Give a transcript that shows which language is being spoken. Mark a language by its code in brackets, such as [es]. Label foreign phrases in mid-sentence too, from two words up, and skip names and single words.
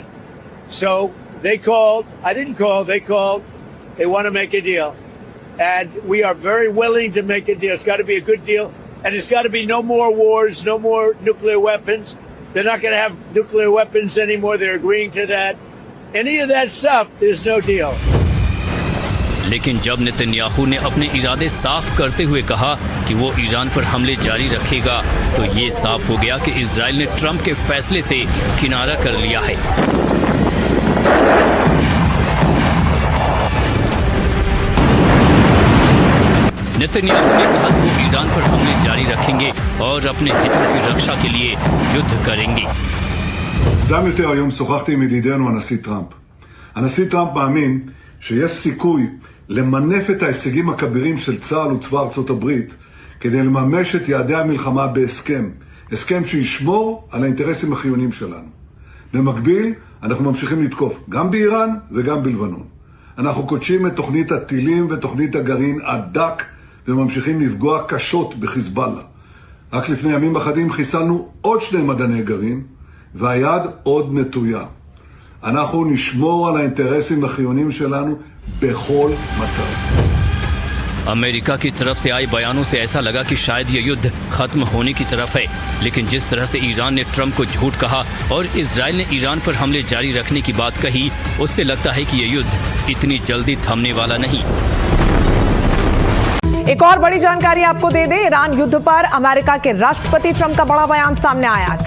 [en] So they called. I didn't call. They called. They want to make a deal. And we are very willing to make a deal. It's got to be a good deal. And it's got to be no more wars, no more nuclear weapons. They're not going to have nuclear weapons anymore. They're agreeing to that. Any of that stuff, there's no deal. [hi] लेकिन जब नेतन्याहू ने अपने इरादे साफ करते हुए कहा कि वो ईरान पर हमले जारी रखेगा, तो ये साफ हो गया कि इजराइल ने ट्रंप के फैसले से किनारा कर लिया है। नेतन्याहू ने कहा कि वो ईरान पर हमले जारी रखेंगे और अपने हितों की रक्षा के लिए युद्ध करेंगे। [he] מוקדם יותר היום שוחחתי עם ידידנו הנשיא טראמפ. הנשיא טראמפ מאמין שיש סיכוי למנף את ההישגים הכבירים של צה"ל וצבא ארצות הברית כדי לממש את יעדי המלחמה בהסכם. הסכם שישמור על האינטרסים החיוניים שלנו. במקביל, אנחנו ממשיכים לתקוף גם באיראן וגם בלבנון. אנחנו קודשים את תוכנית הטילים ותוכנית הגרעין עד דק וממשיכים לפגוע קשות בחיזבאללה. רק לפני ימים אחדים חיסלנו עוד 2 מדעני גרעין והיד עוד נטויה. אנחנו נשמור על האינטרסים החיוניים שלנו בכל מצב. [hi] अमेरिका की तरफ से आए बयानों से ऐसा लगा कि शायद ये युद्ध खत्म होने की तरफ है, लेकिन जिस तरह से ईरान ने ट्रंप को झूठ कहा और इजराइल ने ईरान पर हमले जारी रखने की बात कही, उससे लगता है कि ये युद्ध इतनी जल्दी थमने वाला नहीं। एक और बड़ी जानकारी आपको दे दें, ईरान युद्ध पर अमेरिका के राष्ट्रपति ट्रंप का बड़ा बयान सामने आया।